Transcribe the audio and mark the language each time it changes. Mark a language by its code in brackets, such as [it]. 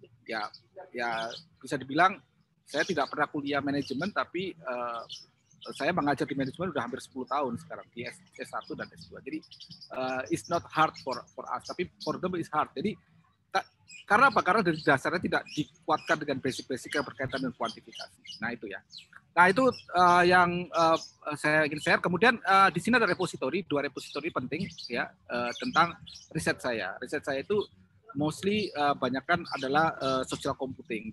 [id] Ya bisa dibilang saya tidak pernah kuliah manajemen, tapi saya mengajar di manajemen udah hampir 10 tahun sekarang di S1 dan S2. [en] Jadi it's not hard for us, tapi for them is hard. [id] Jadi karena apa? Karena dari dasarnya tidak dikuatkan dengan basic-basic yang berkaitan dengan kuantifikasi. Nah itu ya. Nah itu yang saya ingin share. Kemudian di sini ada repository, 2 repository penting ya tentang riset saya. Riset saya itu mostly banyakkan adalah social computing.